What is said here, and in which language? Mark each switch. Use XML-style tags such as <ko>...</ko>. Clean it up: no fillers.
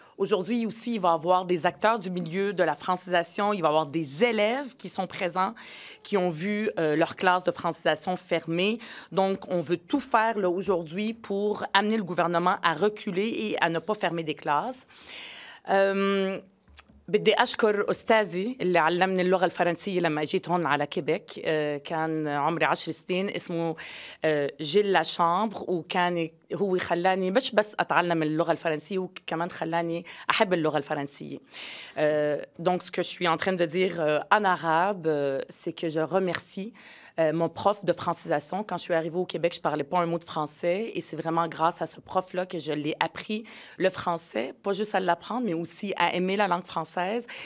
<fr>Aujourd'hui aussi, il va y avoir des acteurs du milieu de la francisation. Il va y avoir des élèves qui sont présents, qui ont vu leur classe de francisation fermée. Donc, on veut tout faire là, aujourd'hui pour amener le gouvernement à reculer et à ne pas fermer des classes.</fr> <ar>بدي أشكر أستاذي اللي علمني اللغة الفرنسية لما جيت هون على كيبك. كان عمري 10 سنين، اسمه جيل لاشامبر، وكان هو خلاني مش بس أتعلم اللغة الفرنسية، وكمان خلاني أحب اللغة الفرنسية.</ar> <fr>Donc, ce que je suis en train de dire en arabe, c'est que je remercie mon prof de francisation. Quand je suis arrivée au Québec, je ne parlais pas un mot de français et c'est vraiment grâce à ce prof-là que je l'ai appris le français, pas juste à l'apprendre, mais aussi à aimer la langue française.</fr>